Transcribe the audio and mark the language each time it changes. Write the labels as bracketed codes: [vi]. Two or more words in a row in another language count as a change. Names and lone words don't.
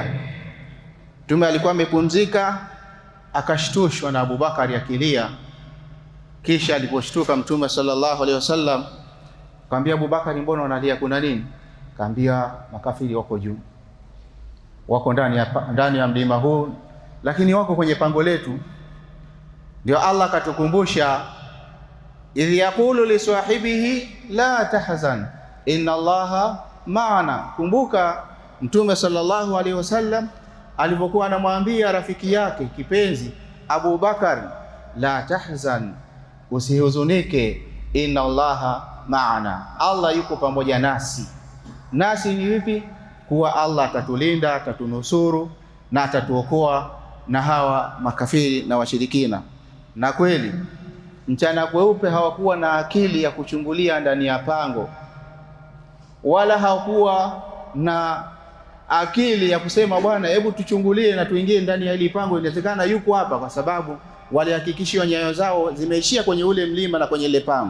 [sw] Mtume alikuwa amepumzika, akashtushwa na Abubakari akilia. Kisha aliposhtuka Mtume [ar] صلى الله عليه وسلم [sw] akamwambia Abubakari, mbona unalia, kuna nini? Akamwambia makafiri wako juu, wako ndani ya mlima huu, lakini wako kwenye pango letu. Ndio Allah akatukumbusha, [ar] إذ يقول لصاحبه لا تحزن إن الله معنا. [sw] Kumbuka Mtume [ar] صلى الله عليه وسلم [sw] alipokuwa anamwambia rafiki yake kipenzi Abu Bakar, [ar] لا تحزن, [sw] usihuzunike, [ar] إن الله معنا, [sw] Allah yuko pamoja nasi. Nasi ni vipi? Kuwa Allah atatulinda, atatunusuru na atatuokoa na hawa makafiri na washirikina. Na kweli mchana kweupe hawakuwa na akili ya kuchungulia ndani ya pango, wala hawakuwa na akili ya kusema bwana, hebu tuchungulie na tuingie ndani ya hili pango, inawezekana yuko hapa, kwa sababu walihakikishiwa nyayo zao zimeishia kwenye ule mlima na kwenye ile pango.